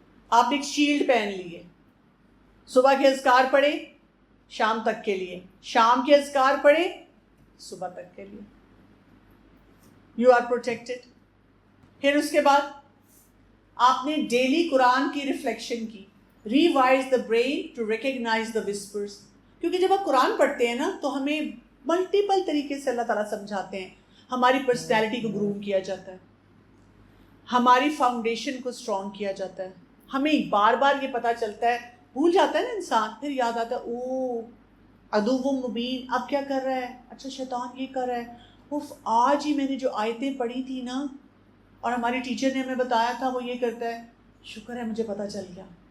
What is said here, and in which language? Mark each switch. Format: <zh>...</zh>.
<ur>آپ نے ایک شیلڈ پہن لی ہے. صبح کے اذکار پڑھے شام تک کے لیے، شام کے اذکار پڑھے صبح تک کے لیے،</ur> <en>You are protected.</en> <ur>پھر اس کے بعد آپ نے ڈیلی قرآن کی ریفلیکشن کی.</ur> <en>Revise the brain to recognise the whispers.</en> <ur>کیونکہ جب آپ قرآن پڑھتے ہیں نا تو ہمیں ملٹیپل طریقے سے اللہ تعالیٰ سمجھاتے ہیں. ہماری پرسنالٹی کو گروم کیا جاتا ہے، ہماری فاؤنڈیشن کو اسٹرانگ کیا جاتا ہے. ہمیں بار بار یہ پتہ چلتا ہے، بھول جاتا ہے نا انسان، پھر یاد آتا ہے او عدو مبین اب کیا کر رہا ہے، اچھا شیطان یہ کر رہا ہے، اف آج ہی میں نے جو آیتیں پڑھی تھی نا اور ہماری ٹیچر نے ہمیں بتایا تھا وہ یہ کرتا ہے، شکر ہے مجھے پتہ چل گیا.</ur>